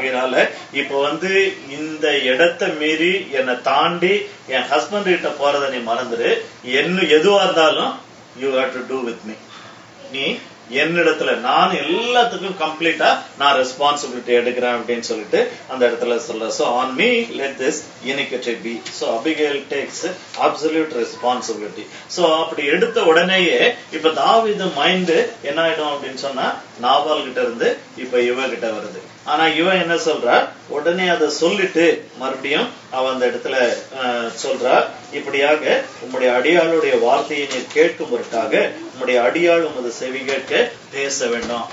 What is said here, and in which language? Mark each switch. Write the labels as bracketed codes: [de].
[ta] ஆகையினால இப்ப வந்து இந்த இடத்தை மீறி என்னை தாண்டி என் ஹஸ்பண்ட் கிட்ட போறதை நீ மறந்துடு. என்ன எதுவா இருந்தாலும் [en] You have to do with me. [ta] நீ என்னிடத்துல நான் எல்லாத்துக்கும் கம்ப்ளீட்டா நான் ரெஸ்பான்சிபிலிட்டி எடுக்கிறேன் அப்படின்னு சொல்லிட்டு அந்த இடத்துல சொல்ற. [en] So on me let this iniquity be. So Abigail takes absolute responsibility. [ta] So அப்படி எடுத்த உடனேயே இப்ப தாவீது மைண்ட் என்ன ஆயிடும் அப்படின்னு சொன்னா, நாபால் கிட்ட இருந்து இப்ப இவ கிட்ட வருது. ஆனா இவன் என்ன சொல்றா, உடனே அதை சொல்லிட்டு மறுபடியும் அவன் அந்த இடத்துல சொல்றா, இப்படியாக உம்முடைய அடியாளுடைய வார்த்தையை நீர் கேட்கும் பொருட்டாக உம்முடைய அடியாள் உமது செவி கேட்க பேச வேண்டும்.